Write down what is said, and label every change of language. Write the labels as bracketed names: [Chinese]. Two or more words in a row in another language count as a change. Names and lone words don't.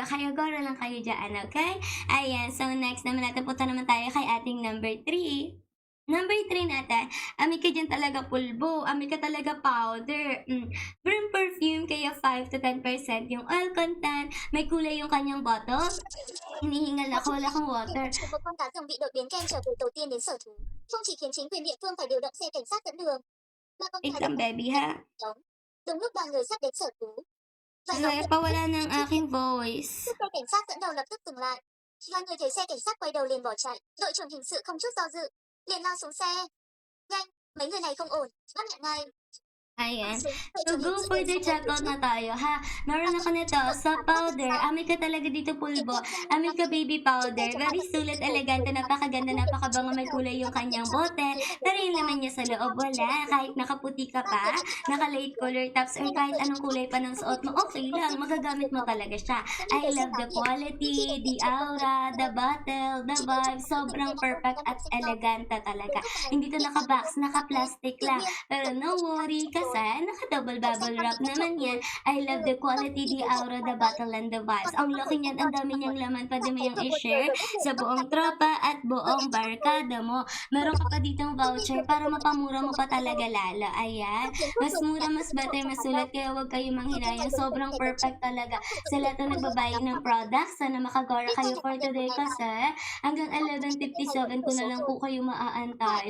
[Filipino] Kaya gora lang kayo dyan, okay? Ayan, so next naman natin, punta naman tayo kay ating number 3. Number 3 natin, amoy ka dyan talaga pulbo, amoy ka talaga powder. [English] Burn perfume, [Filipino] kaya 5 to 10% yung oil content, may kulay yung kanyang bottle. Hinihingal ako, wala kang water. 是和光达更 [Vietnamese] bị đột biến kem trở từ đầu tiên đến sở thú. Không chỉ khiến chính quyền địa phương phải điều động xe cảnh sát dẫn đường, mà còn [Filipino] Wait [Vietnamese] phải [Filipino] lang, baby, ha? [Vietnamese] chống. Đúng lúc đoàn người sắp đến sở thú, vài [Filipino] Kaya pawala ng aking voice. [Vietnamese] chiếc xe cảnh sát dẫn đầu lập tức dừng lại. Vài người thấy xe cảnh sát quay đầu liền bỏ chạy. Đội trưởng hình sự không chút do dự, liền lao xuống xe. Nhanh, mấy người này không ổn, bắt lại ngay. [Filipino] Ayan. So, [English] go for the checkout [Filipino] na tayo, ha? Meron ako nito sa powder. Amoy ka talaga dito pulbo. Amoy ka [English] baby powder. [Filipino] Very sulit, elegante, napakaganda, napakabango, may kulay yung kanyang bote. Pero yung laman niya sa loob, wala. Kahit nakaputi ka pa, naka- [English] light color tops, [Filipino] or kahit anong kulay pa ng suot mo, okay lang. Magagamit mo talaga siya. [English] I love the quality, the aura, the bottle, the vibe. [Filipino] Sobrang perfect at elegante talaga. Hindi to naka-box, naka-plastic lang. Pero [English] no worry, [Filipino] kasi naka-double bubble wrap naman yan. [English] I love the quality, the aura, the bottle, and the vibes. [Filipino] Ang laki niyan, ang dami niyang laman. Pwede mo yung i-share sa buong tropa at buong barkada mo. Meron ka pa ditong voucher para mapamura mo pa talaga lalo. Ayan. Mas mura, mas better, mas sulit. Kaya huwag kayo manghinayang. Sobrang perfect talaga. Sa lahat ng nagbabayad ng products, sana makagora kayo [English] for today [Filipino] kasi hanggang 11:57 ko na lang po kayo maaantay.